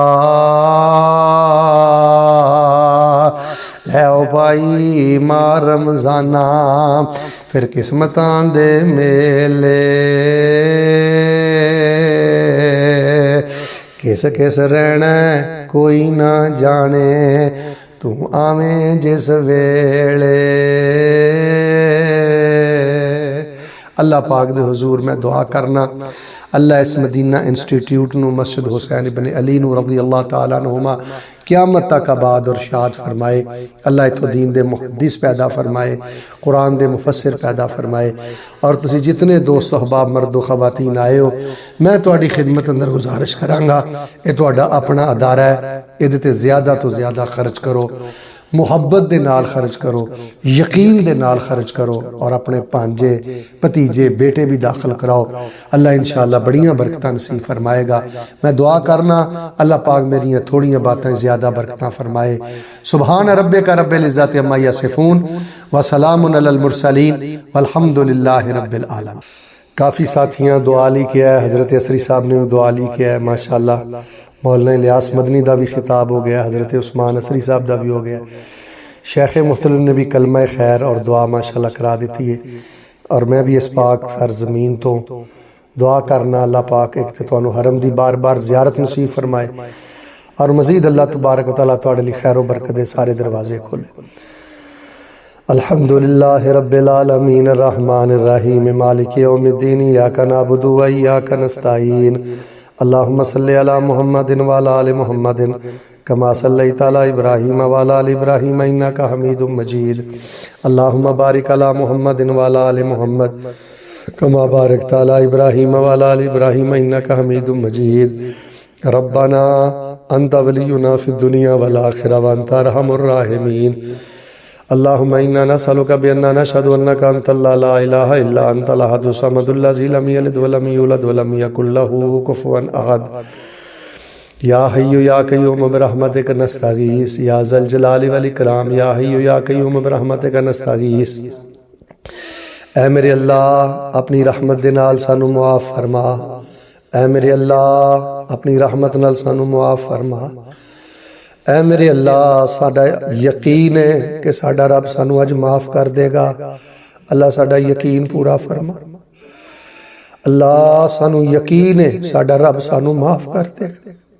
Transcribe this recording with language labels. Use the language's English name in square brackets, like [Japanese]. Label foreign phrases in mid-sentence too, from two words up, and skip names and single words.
[Punjabi] لے بھائی مار رمضانا فیر قسمتاں دے میلے، کس کس رہنا کوئی نہ جانے، تو آویں جس ویلے. اللہ پاک دے حضور میں دعا کرنا، اللہ اس مدینہ انسٹیٹیوٹ نوں مسجد حسین ابن علی نوں [Arabic] رضي الله تعالى عنهما [Punjabi] قیامت تک آباد اور شاد فرمائے. اللہ اتھوں دین دے محدث پیدا فرمائے، قرآن دے مفسر پیدا فرمائے. اور تسی جتنے دوست احباب مردو خواتین آئے ہو، میں تہاڈی خدمت اندر گزارش کراں گا، یہ تہاڈا اپنا ادارہ ہے، ایہدے تے زیادہ توں زیادہ خرچ کرو، محبت دے نال خرچ کرو، یقین دے نال خرچ کرو، اور اپنے بھانجے بھتیجے بیٹے بھی داخل کراؤ. اللہ ان شاء اللہ بڑیاں برکتاں نصیب فرمائے گا۔ میں دعا کرنا اللہ پاک میریاں تھوڑیاں باتیں زیادہ برکتاں فرمائے. [Arabic] سبحان ربك رب العزة عما يصفون وسلام على المرسلين والحمد لله رب العالمين. [Urdu] کافی ساتھیاں دعا لی کیا ہے، حضرت اثری صاحب نے دعا لی کیا ہے ماشاءاللہ. مولانا الیاس مدنی کا بھی خطاب ہو گیا، حضرت عثمان اثری صاحب کا بھی ہو گیا، شیخ مختلم نے بھی کلمہ خیر اور دعا ماشاءاللہ کرا دی ہے. [Punjabi] اور میں بھی اس پاک سرزمین توں دعا کرنا اللہ پاک ایک تو تہانوں حرم دی بار بار زیارت نصیب فرمائے، اور مزید [Arabic] الله تبارك وتعالى [Punjabi] تہاڈے لئی خیر و برکت دے سارے دروازے کھولے. [Arabic] الحمد لله رب العالمين الرحمن الرحيم مالك يوم الدين إياك نعبد وإياك نستعين اللهم صل على محمد وعلى آل محمد كما صليت على إبراهيم وعلى آل إبراهيم إنك حميد مجيد. اللهم بارك على محمد وعلى آل محمد كما باركت على إبراهيم وعلى آل إبراهيم إنك حميد مجيد. ربنا أنت ولينا في الدنيا والآخرة وأنت أرحم الراحمين. اللهم إنا نسألك بأنا نشهد أنك أنت الله لا إله إلا أنت الأحد الصمد الذي لم يلد ولم يولد ولم يكن له كفوا أحد. يا حي يا قيوم برحمتك نستغيث يا ذا الجلال والإكرام. يا حي يا قيوم برحمتك نستغيث. [Punjabi] اے میرے اللہ اپنی رحمت دے نال سانوں معاف فرما. اے میرے اللہ اپنی رحمت نال سانوں معاف فرما. اے میرے اللہ ساڈا یقین ہے کہ ساڈا رب سانوں اج معاف کر دے گا. اللہ ساڈا یقین پورا فرما۔ اللہ سانوں یقین ہے ساڈا رب سانوں معاف کر دے گا.